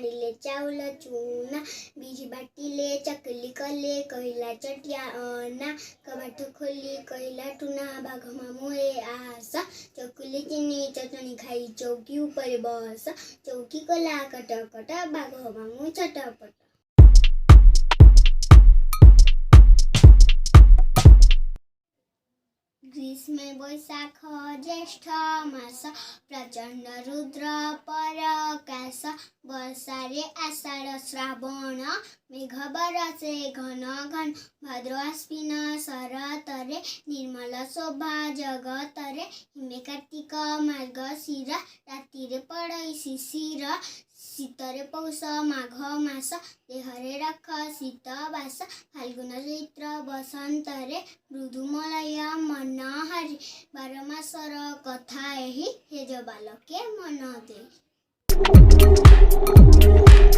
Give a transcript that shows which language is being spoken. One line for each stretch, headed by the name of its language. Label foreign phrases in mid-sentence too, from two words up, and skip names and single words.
Odia: ଚାଉଳ ଚୂନା ବୀଜ ବାଟିଲେ ଚକଲି କଲେ କହଲା ଚଟିଆ ଅନା କବାଟ ଖୋଲି କହଲା ଟୁନା ବାଘ ମାମୁଏ ଆସ ଚକୁଲି ଚିନି ଚଟଣି ଖାଇ ଚୌକି ଉପର ବସ ଚୌକି କଲା କଟକଟ ବାଘ ମାମୁ ଚଟପଟ। ଗ୍ରୀଷ୍ମେ ବୈଶାଖ ଜ୍ୟେଷ୍ଠ ମାସ ପ୍ରଚଣ୍ଡ ରୁଦ୍ର ପରକାଶ ବର୍ଷାରେ ଆଷାଢ଼ ଶ୍ରାବଣ ମେଘ ବରଷେ ଘନ ଘନ ଭାଦ୍ର ଆଶ୍ୱିନ ଶରତରେ ନିର୍ମଳ ଶୋଭା ଜଗତରେ ହିମେ କାର୍ତ୍ତିକ ମାର୍ଗଶୀର ରାତିରେ ପଡ଼ଇ ଶିଶିର ଶୀତରେ ପୌଷ ମାଘ ମାସ ଦେହରେ ରଖ ଶୀତ ବାସ ଫାଲ୍ଗୁନ ଚୈତ୍ର ବସନ୍ତରେ ମୃଦୁମଳୟ ମନହରୀ 12 ମାସର କଥା ଏହି ହେ ଜୋ ବାଳକେ ମନ ଦେ।